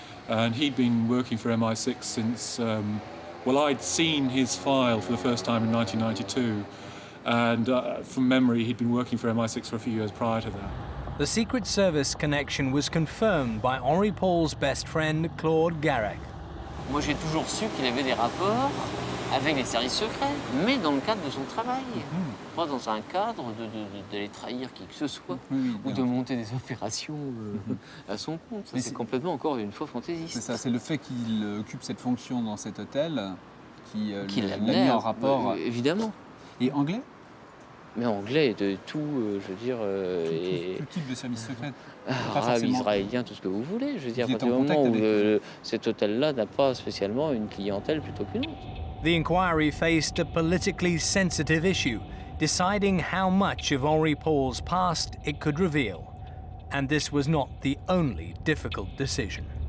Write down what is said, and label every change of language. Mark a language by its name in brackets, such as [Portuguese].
[English] And he'd been working for MI6 since, well, I'd seen his file for the first time in 1992. And from memory, he'd been working for MI6 for a few years prior to that. The Secret Service connection was confirmed by Henri Paul's best friend, Claude Garrick. [French] Moi, j'ai toujours su qu'il avait des rapports avec les services secrets, mais dans le cadre de son travail. Pas dans un cadre d'aller trahir qui que ce soit, ou de monter des opérations à son compte. Ça, c'est complètement, encore une fois, fantaisiste. C'est ça, c'est le fait qu'il occupe cette fonction dans cet hôtel qui l'a l'amenait mis en rapport. Évidemment. Et anglais? Mais anglais, de tout, je veux dire... Tout type de service secret. Arabe, israélien, tout ce que vous voulez. Je veux dire, à partir du moment où cet hôtel-là n'a pas spécialement une clientèle plutôt qu'une autre. [English] The inquiry faced a politically sensitive issue, deciding how much of Henri Paul's past it could reveal. And this was not the only difficult decision.